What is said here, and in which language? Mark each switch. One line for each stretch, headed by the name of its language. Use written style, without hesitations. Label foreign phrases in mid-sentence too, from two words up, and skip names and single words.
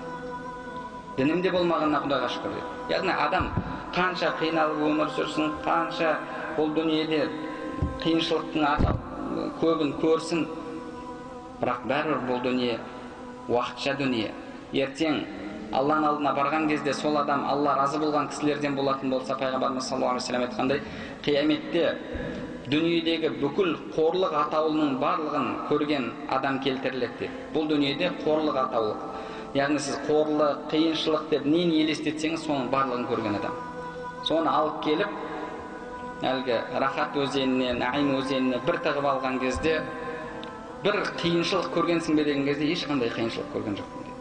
Kazakh: Дінімде болмағанына Құдайға шүкір деді. Яғни адам қанша қиналып өмір сүрсін, қанша бұл дүниеде қиыншылықтың көбін көрсін, бірақ бәрібір бұл дүние уақытша дүние. Ертең Алланың алдына барған кезде сол адам Алла разы болған кісілерден болатын болса, пайғамбарымыз
Arabic: صلى الله عليه وسلم
Kazakh: айтқандай, қияметте дүниедегі бүкіл қорлық атаулының барлығын көрген адам келтіріледі деп. Бұл дүниеде қорлық атаулық. Яғни сіз қорлық, қиыншылық деп нені елестетсеңіз, соның барлығын көрген адам. Соны алып келіп, әлгі рахат өзеніне, наим өзеніне бір тығып алған кезде, бір қиыншылық көргенсің бе деген кезде, ешқандай қиыншылық көрген жоқпын дейді.